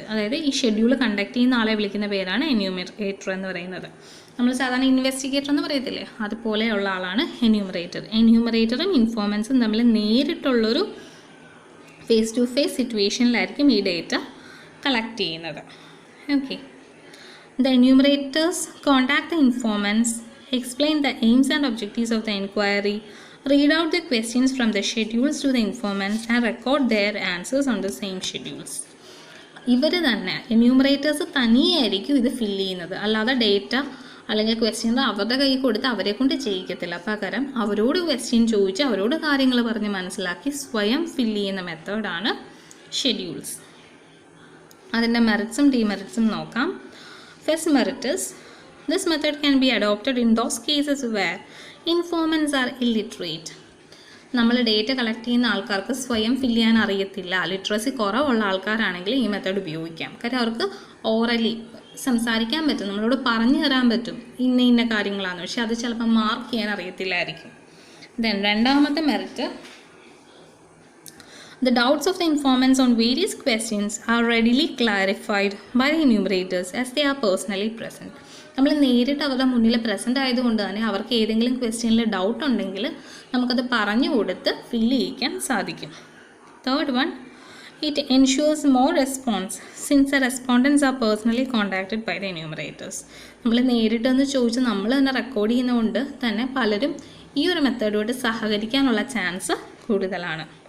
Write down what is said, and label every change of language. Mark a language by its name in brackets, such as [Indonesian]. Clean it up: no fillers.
[Malayalam] അതായത് ഈ schedule conduct ചെയ്യുന്ന ആളെ വിളിക്കുന്ന പേരാണ് എന്യൂമറേറ്റർ എന്ന് പറയുന്നത്. നമ്മൾ സാധാരണ ഇൻവെസ്റ്റിഗേറ്റർ എന്ന് പറയത്തില്ലേ, അതുപോലെയുള്ള ആളാണ് എന്യൂമറേറ്റർ. എന്യൂമറേറ്ററും ഇൻഫോർമൻസും തമ്മിൽ നേരിട്ടുള്ളൊരു ഫേസ് ടു ഫേസ് സിറ്റുവേഷനിലായിരിക്കും ഈ ഡേറ്റ കളക്ട് ചെയ്യുന്നത്. [English] Okay, the enumerators contact the informants, explain the aims and objectives of the inquiry, read out the questions from the schedules to the informants and record their answers on the same schedules. [Malayalam] ഇവർ തന്നെ enumerators തനിയായിരിക്കും ഇത് fill ചെയ്യുന്നത്. അല്ലാതെ data അല്ലെങ്കിൽ question അവരുടെ കയ്യിൽ കൊടുത്ത് അവരെ കൊണ്ട് ചെയ്യിക്കത്തില്ല. പകരം അവരോട് ക്വസ്റ്റ്യൻ ചോദിച്ച് അവരോട് കാര്യങ്ങൾ പറഞ്ഞ് മനസ്സിലാക്കി സ്വയം ഫില്ല് ചെയ്യുന്ന മെത്തേഡാണ് ഷെഡ്യൂൾസ്. അതിൻ്റെ മെറിറ്റ്സും ഡിമെറിറ്റ്സും നോക്കാം. [English] First merit is this method can be adopted in those cases where informants are illiterate. [Malayalam] നമ്മൾ ഡേറ്റ കളക്ട് ചെയ്യുന്ന ആൾക്കാർക്ക് സ്വയം ഫില്ല് ചെയ്യാൻ അറിയത്തില്ല, ലിറ്ററസി കുറവുള്ള ആൾക്കാരാണെങ്കിൽ ഈ മെത്തേഡ് ഉപയോഗിക്കാം. കാര്യം അവർക്ക് ഓറലി സംസാരിക്കാൻ പറ്റും, നമ്മളോട് പറഞ്ഞു തരാൻ പറ്റും ഇന്ന ഇന്ന കാര്യങ്ങളാണ്, പക്ഷെ അത് ചിലപ്പോൾ മാർക്ക് ചെയ്യാൻ അറിയത്തില്ലായിരിക്കും. [English] then [Malayalam] രണ്ടാമത്തെ merit, [English] the doubts of the informants on various questions are readily clarified by the enumerators as they are personally present. [Malayalam] നമ്മൾ നേരിട്ട് അവരുടെ മുന്നിൽ പ്രസൻ്റ് ആയതുകൊണ്ട് തന്നെ അവർക്ക് ഏതെങ്കിലും ക്വസ്റ്റ്യനിൽ ഡൗട്ട് ഉണ്ടെങ്കിൽ നമുക്കത് പറഞ്ഞു കൊടുത്ത് ഫില്ല് ചെയ്യിക്കാൻ സാധിക്കും. [English] Third one, it ensures more response since the respondents are personally contacted by the enumerators. [Malayalam] നമ്മൾ നേരിട്ടൊന്ന് ചോദിച്ച് നമ്മൾ തന്നെ റെക്കോർഡ് ചെയ്യുന്നതുകൊണ്ട് തന്നെ പലരും ഈ ഒരു മെത്തേഡോട് സഹകരിക്കാനുള്ള ചാൻസ് കൂടുതലാണ്.